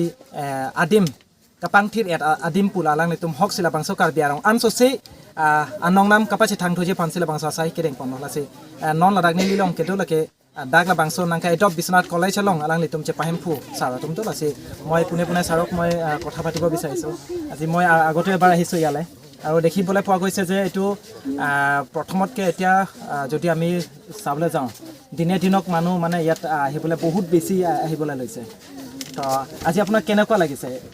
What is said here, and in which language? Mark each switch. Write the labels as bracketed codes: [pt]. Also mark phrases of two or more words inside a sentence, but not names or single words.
[mjw] adim kapang thir at adim pula lang litum hok sila bangso Karbi arong anso se anong nam kapache thang thoje pansila bangsa sai kereng pon la se non ladak ni lilong kedo lake Dagla bangso nangka edop Biswanath College along alang litum che pahempu sara tumto lasi moi pune sarok [as] moi কথা পাতিব বিচাৰিছো আজি মই আগতে এবাৰ আহিছো ইয়ালে আৰু দেখিবলৈ পোৱা গৈছে যে এটো প্ৰথমতকে এতিয়া যদি আমি চাবলৈ যাওঁ দিনে দিনক মানুহ মানে ইয়াত আহিবলৈ বহুত বেছি আহিবলৈ লৈছে তো আজি আপোনাক কেনেকুৱা লাগিছে